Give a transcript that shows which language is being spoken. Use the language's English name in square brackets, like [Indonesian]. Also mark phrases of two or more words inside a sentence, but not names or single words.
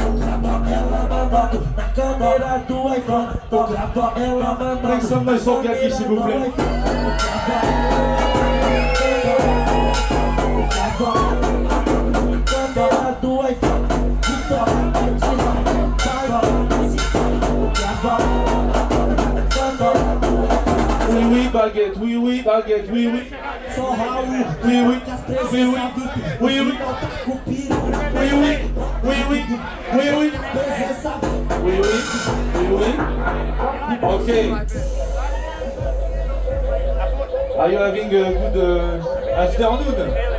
[Portuguese] Ela mandando na câmera do iPhone, tô gravando ela mandando. [English] Make some noise for Galgish, [French] s'il vous plaît. [Portuguese] Câmera do iPhone, de tocada de rádio, [French] Oui, baguette, oui, baguette, oui. [Portuguese] só Raul, [French] Oui. [English] Okay. Are you having a good afternoon?